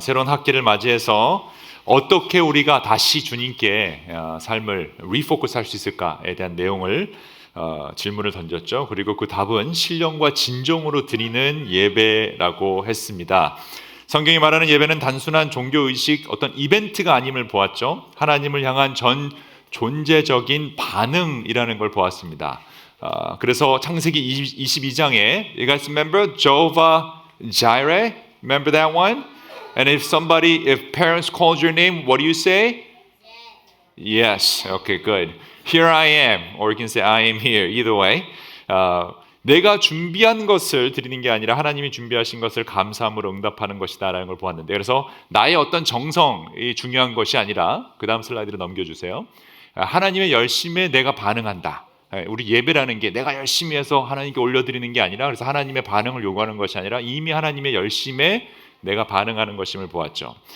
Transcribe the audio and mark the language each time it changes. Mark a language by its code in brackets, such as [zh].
[ko] 새로운 학기를 맞이해서 어떻게 우리가 다시 주님께 삶을 리포커스 할 수 있을까에 대한 내용을 질문을 던졌죠. 그리고 그 답은 신령과 진정으로 드리는 예배라고 했습니다. 성경이 말하는 예배는 단순한 종교의식, 어떤 이벤트가 아님을 보았죠. 하나님을 향한 전 존재적인 반응이라는 걸 보았습니다. 그래서 창세기 22장에 [en] You guys remember Jehovah Jireh? Remember that one? And if parents called your name, what do you say? Yes. Okay, good. Here I am, or you can say I am here. Either way. [ko] 내가 준비한 것을 드리는 게 아니라 하나님이 준비하신 것을 감사함으로 응답하는 것이다라는 걸 보았는데, 그래서 나의 어떤 정성이 중요한 것이 아니라, 그 다음 슬라이드로 넘겨주세요. 하나님의 열심에 내가 반응한다. 우리 예배라는 게 내가 열심히 해서 하나님께 올려드리는 게 아니라, 그래서 하나님의 반응을 요구하는 것이 아니라 이미 하나님의 열심에 내가 반응하는 것임을 보았죠.